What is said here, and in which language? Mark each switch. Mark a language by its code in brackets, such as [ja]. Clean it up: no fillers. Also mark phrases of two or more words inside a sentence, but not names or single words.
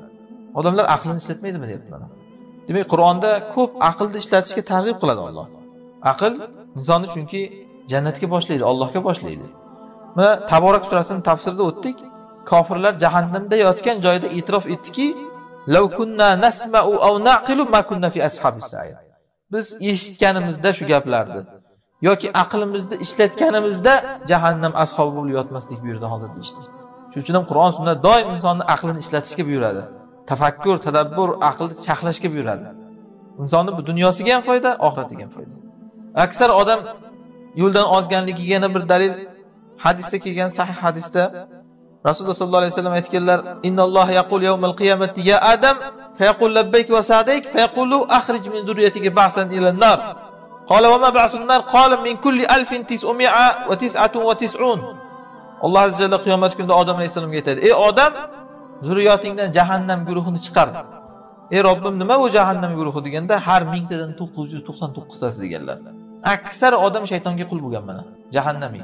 [uz] Odamlar aqlini ishlatmaydimi deyapti mana. Demak, Qur'onda ko'p aqlni ishlatishga targ'ib qiladi Alloh. Aql insonni chunki jannatga boshlaydi, Allohga boshlaydi. Mana Taborak surasining tafsirida o'tdik. Kofirlar jahannamda yotgan joyda e'tirof etdiki, [ar] "لو كنا نسمع أو نعقل ما كنا في أصحاب السعير." [uz] Biz eshitganimizda shu gaplarni yoki aqlimizni ishlatganimizda jahannam ashobi bo'lib yotmaslik buyurdi hozir deyishdi. Shuning uchun ham Qur'on sunnat doim insonni aqlini ishlatishga buyuradi. Tafakkur, tadabbur, aqlni chaqlashga buyuradi. Insonning bu dunyosiga ham foyda, oxiratiga ham foyda. Aksar odam yo'ldan ozganligiga yana bir dalil hadisda kelgan sahih hadisda Rasululloh sallallohu alayhi vasallam aytganlar: [ar] "إن الله يقول يوم القيامة يا آدم, فيقول لبيك وسعديك فيقول أخرج من ذريتك بعث إلى النار." قال وما بعث النار قال من كل 1999. [uz] Alloh azza va jalla qiyomat kunida Odam alayhisalomga aytadi: "Ey Odam, zurriyotingdan jahannam guruhini chiqar." "Ey Robbim, nima bu jahannam guruhi?" deganda har 1000 tadan 999 tasi deganlar. Aksar odam shaytonga qul bo'lgan mana, jahannamiy.